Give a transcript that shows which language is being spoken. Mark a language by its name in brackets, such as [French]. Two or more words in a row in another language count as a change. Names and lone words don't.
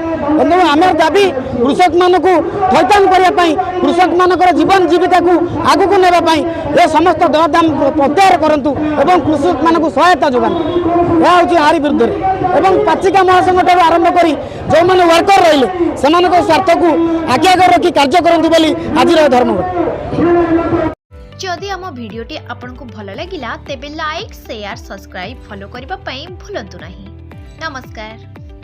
[Odia] ତେଣୁ ଆମର ଦାବି କୃଷକମାନଙ୍କୁ ଥଇଥାନ କରିବା ପାଇଁ, କୃଷକମାନଙ୍କର ଜୀବନ ଜୀବିକାକୁ ଆଗକୁ ନେବା ପାଇଁ ଏ ସମସ୍ତ ଦରଦାମ ପ୍ରତ୍ୟାହାର କରନ୍ତୁ ଏବଂ କୃଷକମାନଙ୍କୁ ସହାୟତା ଯୋଗାନ୍ତୁ। ଏହା ହେଉଛି ଆରି ବିରୁଦ୍ଧରେ ଏବଂ ପାଚିକା ମହାସଂଘଠାରୁ ଆରମ୍ଭ କରି ଯେଉଁମାନେ ୱାର୍କର ରହିଲେ ସେମାନଙ୍କ ସ୍ୱାର୍ଥକୁ ଆଖି ଆଗରେ ରଖି କାର୍ଯ୍ୟ କରନ୍ତୁ ବୋଲି ଆଜିର ଧର୍ମଘଟ। ଯଦି ଆମ ଭିଡିଓଟି ଆପଣଙ୍କ ଭଲ ଲଗା ତେବେ [English] like share subscribe follow [Hindi] करने को भूलु नहीं। [Odia] नमस्कार।